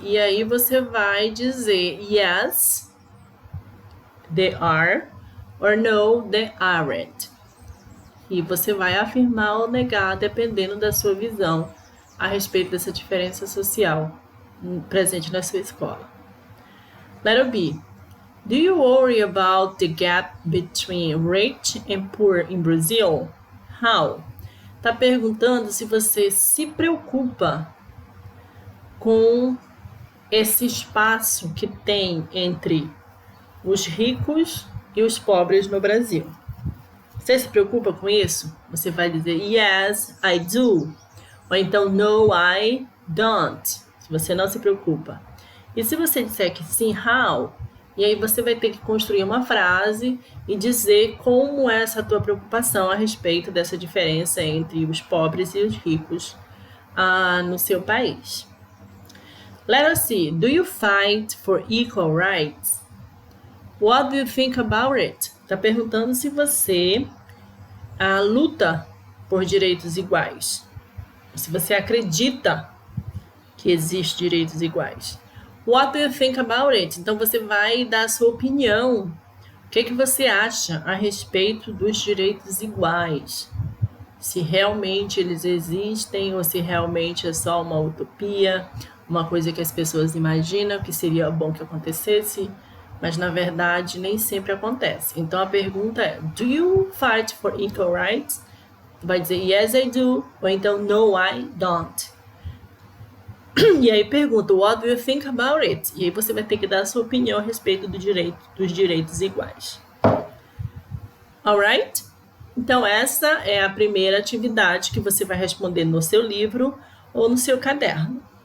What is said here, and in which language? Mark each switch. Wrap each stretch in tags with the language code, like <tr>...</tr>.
<pt>E aí você vai dizer</pt> <en>yes, they are, or no, they aren't.</en> <pt>E você vai afirmar ou negar, dependendo da sua visão a respeito dessa diferença social presente na sua escola.</pt> <en>Letter B. Do you worry about the gap between rich and poor in Brazil? How?</en> <pt>Está perguntando se você se preocupa com esse espaço que tem entre os ricos e os pobres no Brasil. Você se preocupa com isso? Você vai dizer</pt> <en>yes, I do.</en> <pt>Ou então</pt> <en>no, I don't.</en> <pt>Se você não se preocupa. E se você disser que sim, how? E aí você vai ter que construir uma frase e dizer como é essa tua preocupação a respeito dessa diferença entre os pobres e os ricos no seu país.</pt> <en>Letter C. Do you fight for equal rights? What do you think about it?</en> <pt>Está perguntando se você luta por direitos iguais. Se você acredita que existem direitos iguais.</pt> <en>What do you think about it?</en> <pt>Então você vai dar a sua opinião. O que você acha a respeito dos direitos iguais? Se realmente eles existem ou se realmente é só uma utopia, uma coisa que as pessoas imaginam que seria bom que acontecesse, mas na verdade nem sempre acontece. Então a pergunta é:</pt> <en>Do you fight for equal rights?</en> <pt>Tu vai dizer</pt> <en>yes, I do,</en> <pt>ou então</pt> <en>no, I don't.</en> <pt>E aí pergunta:</pt> <en>What do you think about it?</en> <pt>E aí você vai ter que dar a sua opinião a respeito dos direitos iguais. Alright? Então essa é a primeira atividade que você vai responder no seu livro ou no seu caderno.</pt>